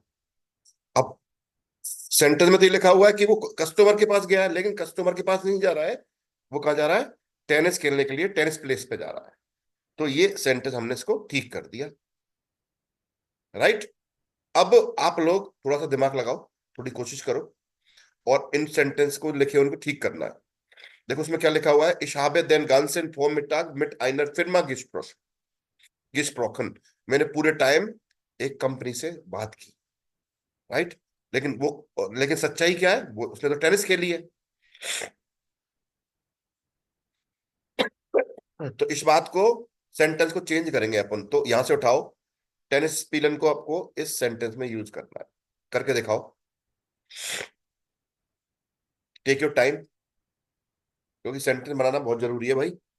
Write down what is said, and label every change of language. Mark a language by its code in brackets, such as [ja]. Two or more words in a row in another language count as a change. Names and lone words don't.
[hi] अब सेंटेंस में तो ये लिखा हुआ है कि वो कस्टमर के पास गया है, लेकिन कस्टमर के पास नहीं जा रहा है, वो कहाँ जा रहा है, टेनिस खेलने के लिए [en] tennis place [hi] पे जा रहा है। तो ये सेंटेंस हमने इसको ठीक कर दिया, राइट। अब आप लोग थोड़ा सा दिमाग लगाओ, थोड़ी कोशिश करो, और इन सेंटेंस को लिखे उनको ठीक करना है। देखो उसमें क्या लिखा हुआ है, [de] ich habe den ganzen Vormittag mit einer Firma gesprochen, [hi] मैंने पूरे टाइम एक कंपनी से बात की, राइट। लेकिन सच्चाई क्या है, वो उसने तो टेनिस खेली है। तो इस बात को, सेंटेंस को चेंज करेंगे अपन, तो यहां से उठाओ, [de] Tennis spielen [hi] को आपको इस सेंटेंस में यूज करना है, करके दिखाओ, [en] take your time, [hi] क्योंकि सेंटेंस बनाना बहुत जरूरी है भाई।